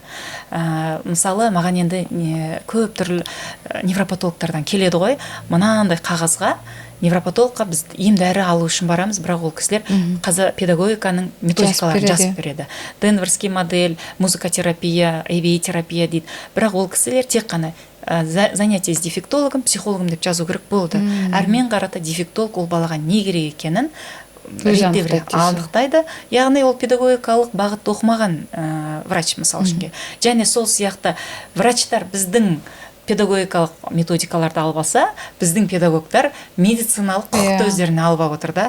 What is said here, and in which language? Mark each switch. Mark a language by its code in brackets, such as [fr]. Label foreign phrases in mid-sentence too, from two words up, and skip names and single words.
[kk] Мысалы, маған енді көп түрлі невропатологтардан келеді ғой, мынандай қағазға невропатологқа біз ем-дәрі алу үшін барамыз, бірақ ол кісілер қазір педагогиканың методикаларын жазып береді. [ru] Денверский модель, музыкотерапия, [kk] EBA терапия дейді. Бірақ ол кісілер тек қана [ru] занятие с дефектологом, психологом [kk] деп жазу керек болды. Әрмен қарата дефектолог ол балаға не керек екенін анықтайды. Яғни ол педагогикалық бағытты оқымаған врач, мысалы үшін. Және сол сияқты врачтар біздің педагогикалық методикаларды алып алса, біздің педагогтар медициналық құқықты өздеріне алып отыр да.